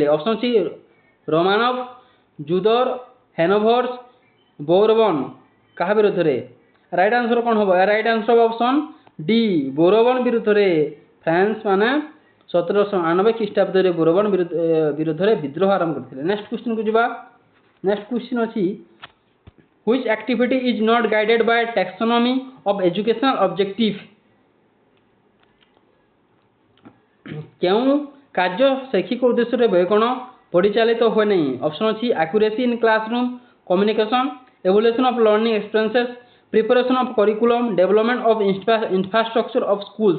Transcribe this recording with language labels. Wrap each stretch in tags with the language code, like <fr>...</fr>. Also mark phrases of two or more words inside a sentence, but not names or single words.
<en>Option C Romanov, Tudor, Hanovers, Bourbon.</en> <or>କାହା ବିରୋଧରେ?</or> <en>right answer</en> <or>କ'ଣ ହେବ?</or> <en>right answer</en> <or>ହେବ</or> <en>option D</en> <or>ବୋରବନ ବିରୁଦ୍ଧରେ। ଫ୍ରାନ୍ସ ମାନେ 1799 ଖ୍ରୀଷ୍ଟାବ୍ଦରେ ବୋରବନ ବିରୁଦ୍ଧରେ ବିଦ୍ରୋହ ଆରମ୍ଭ କରିଥିଲେ।</or> <en>next question ଯିବା। next question ଅଛି which activity is not guided by taxonomy of educational objective?</en> <or>କେଉଁ କାର୍ଯ୍ୟ ଶୈକ୍ଷିକ ଉଦ୍ଦେଶ୍ୟରେ ବୈକଣ ପରିଚାଳିତ ହୁଏ ନାହିଁ?</or> <en>ଅପସନ୍ ଅଛି accuracy in classroom, communication, evaluation of learning experiences, preparation of curriculum, development of infrastructure of schools.</en>